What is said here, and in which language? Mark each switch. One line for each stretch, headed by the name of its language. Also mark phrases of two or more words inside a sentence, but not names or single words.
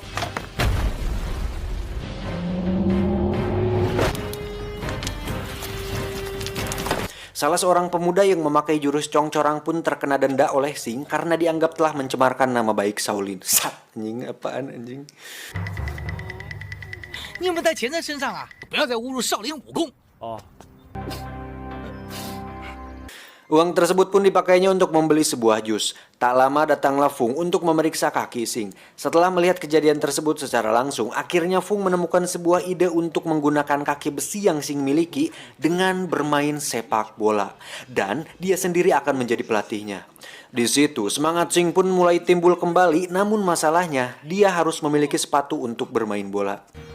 Indonesian: Salah seorang pemuda yang memakai jurus congcorang pun terkena denda oleh Sing karena dianggap telah mencemarkan nama baik Shaolin. Sat, anjing apaan anjing?
Chinese: 你有没有带钱在身上啊？不要再侮辱少林武功。
Indonesian: Uang tersebut pun dipakainya untuk membeli sebuah jus. Tak lama datanglah Fung untuk memeriksa kaki Sing. Setelah melihat kejadian tersebut secara langsung, akhirnya Fung menemukan sebuah ide untuk menggunakan kaki besi yang Sing miliki dengan bermain sepak bola. Dan dia sendiri akan menjadi pelatihnya. Di situ semangat Sing pun mulai timbul kembali, namun masalahnya dia harus memiliki sepatu untuk bermain bola.